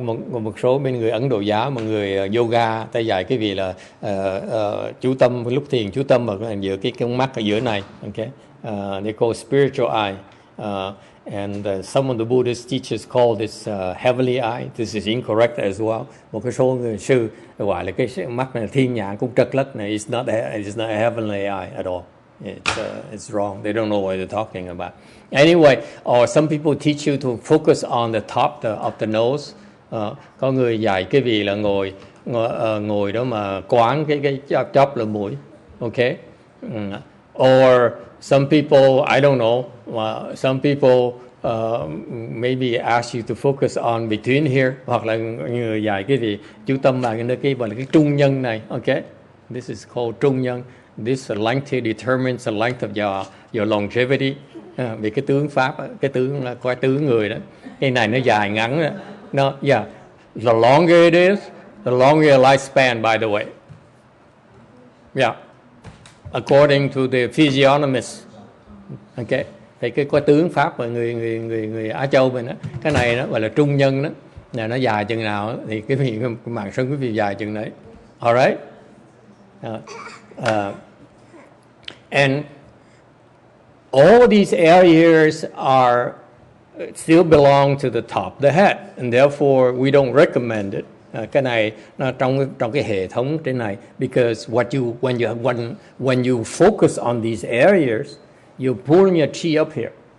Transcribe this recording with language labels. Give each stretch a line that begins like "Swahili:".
Vietnamese: Một số bên người Ấn Độ giáo, một người yoga, ta dạy cái vị là chú tâm lúc thiền, chú tâm vào giữa cái con mắt ở giữa này.
English: Okay, they call spiritual eye. And some of the Buddhist teachers call this heavenly eye. This is incorrect as well.
Vietnamese: Một cái số người sư gọi là cái mắt này thiên nhãn cũng trật lất này.
English: It's not a heavenly eye at all. It's wrong. They don't know what they're talking about. Anyway, or some people teach you to focus on the top of the nose.
Vietnamese: Có người dạy cái vị là ngồi đó mà quán cái chóp lỗ mũi.
English: Okay? Or some people, I don't know, some people maybe ask you to focus on between here,
Vietnamese: hoặc là người dạy quý vị chú tâm vào cái nơi kia gọi là cái trung nhân này.
English: Okay, this is called trung nhân. This length here determines the length of your longevity.
Vietnamese: Vì cái tướng pháp, cái tướng là coi tướng người đó. Cái này nó dài ngắn đó.
English: No, yeah, the longer it is, the longer your lifespan, by the way. Yeah, according to the physiognomist.
Vietnamese: Okay, thì cái coi tướng pháp của người Á Châu mình đó, cái này nó gọi là trung nhân đó. Là nó dài chừng nào thì cái mạng sống quý vị dài chừng đấy.
English: Alright. And all these areas are still belong to the top of the head, and therefore we don't recommend it.
Vietnamese: Cái này nó trong cái hệ thống trên này,
English: because when you focus on these areas, you pull your chi up here.